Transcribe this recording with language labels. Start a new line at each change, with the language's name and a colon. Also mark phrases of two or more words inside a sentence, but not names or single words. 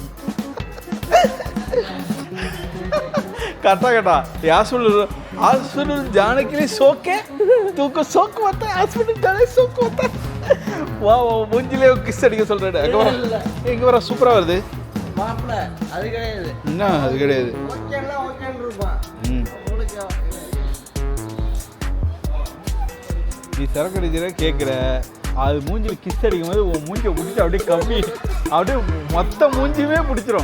Hindi: करता केटा हॉस्पिटल जाने के लिए शौक है तुमको, शौक होता है हॉस्पिटल जाने शौक होता है.
Tamil: வா வா மூஞ்சிலே கிஸ் அடிக்க சொல்றேன். எங்க வர சூப்பரா வருது மாப்ள. அது கிடையாது, என்ன அது கிடையாது. ஓகேன்னா ஓகேன்னு இருப்பா. நீ சரக்கு அடிக்கிற கேட்குற, அது மூஞ்சில் கிஸ் அடிக்கும் போது உன் மூஞ்சியை பிடிச்சி அப்படியே கம்மி, அப்படியே மொத்த மூஞ்சியுமே பிடிச்சிரும்.